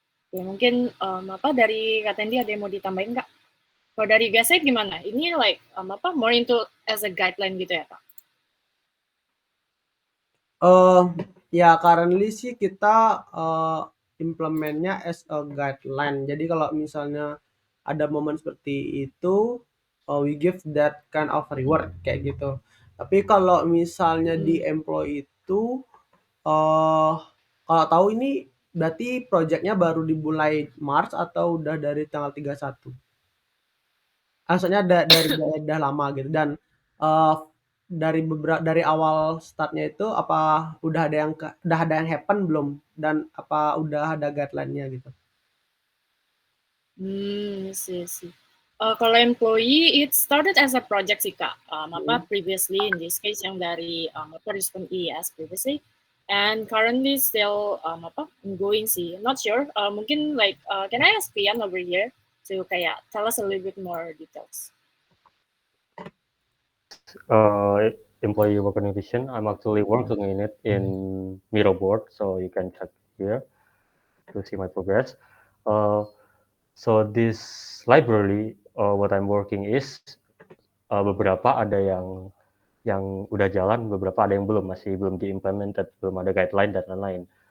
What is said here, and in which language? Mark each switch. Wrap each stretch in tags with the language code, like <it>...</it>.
<id>Ya, mungkin dari Kak Tendi ada yang mau ditambahin Kak? Kalau dari guest side gimana?</id> <en>Ini like more into as a guideline gitu ya Kak?</en> <id>Ya currently sih kita implementnya as a guideline. Jadi kalau misalnya ada momen seperti itu,</id> <en>we give that kind of reward</en> <id>kayak gitu. Tapi kalau misalnya di employee itu, kalau tahu ini berarti projectnya baru dimulai Maret atau udah dari tanggal 31? Maksudnya dari udah lama gitu dan dari awal startnya itu apa udah ada yang happen belum dan apa udah ada guideline-nya gitu?</id> <en>See. Kalau employee, it started as a project sih Kak. Previously in this case yang dari respon IES previously, and currently still ongoing sih. Not sure. Mungkin like can I ask Pian over here to kayak tell us a little bit more details. Employee recognition. I'm actually working in it in Miro board, so you can check here to see my progress. So this library what I'm working is</en> <id>beberapa ada yang udah jalan, beberapa ada yang masih belum diimplemented, belum ada guideline dan lain-lain.</id>